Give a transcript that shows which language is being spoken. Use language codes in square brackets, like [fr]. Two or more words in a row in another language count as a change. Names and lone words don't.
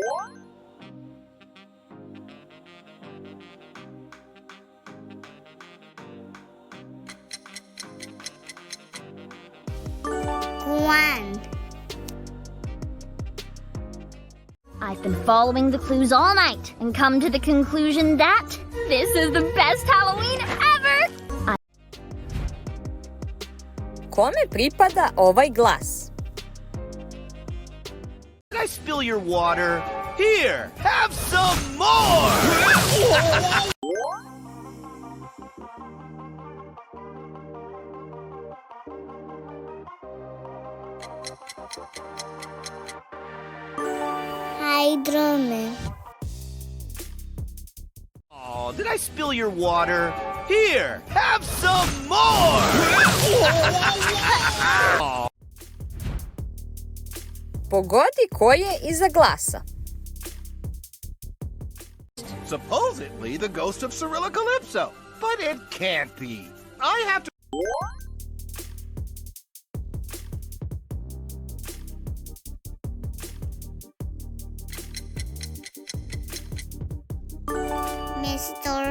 [en] Gwen. I've been following the clues all night and come to the conclusion that this is the best Halloween ever. [bs] Kome pripada ovaj glas? [en] Did I spill your water? Here, have some more! Hydroman. Oh, did I spill your water? Here, have some more! [bs] Pogodi ko je iza glasa. [en] Supposedly the ghost of Cirilla Calypso, but it can't be. I have to... Mr.